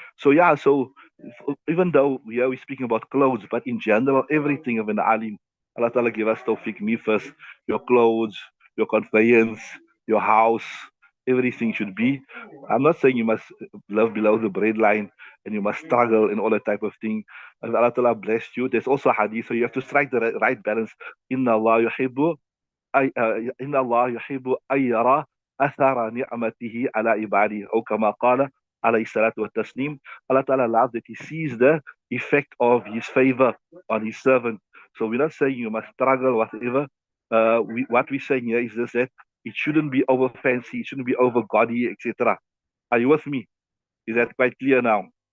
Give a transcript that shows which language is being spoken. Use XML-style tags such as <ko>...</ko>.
<en>So yeah, so even though we're speaking about clothes, but in general, everything of an alim, Allah Ta'ala give us tawfiq, me first, your clothes, your conveyance, your house, everything should be. I'm not saying you must live below the breadline and you must struggle and all that type of thing. And Allah Ta'ala blessed you. There's also a hadith, so you have to strike the right balance.</en> <ar>Inna Allah yuhibbu أي إن الله يحب أن يرى أثر نعمته على عباده أو كما قال عليه الصلاة والتسليم.</ar> <en>Allah Ta'ala loves that He sees the effect of His favor on His servant. So we're not saying you must struggle, whatever. What we're saying here is this, that it shouldn't be over fancy, it shouldn't be over gaudy, etc. Are you with me? Is that quite clear now?</en>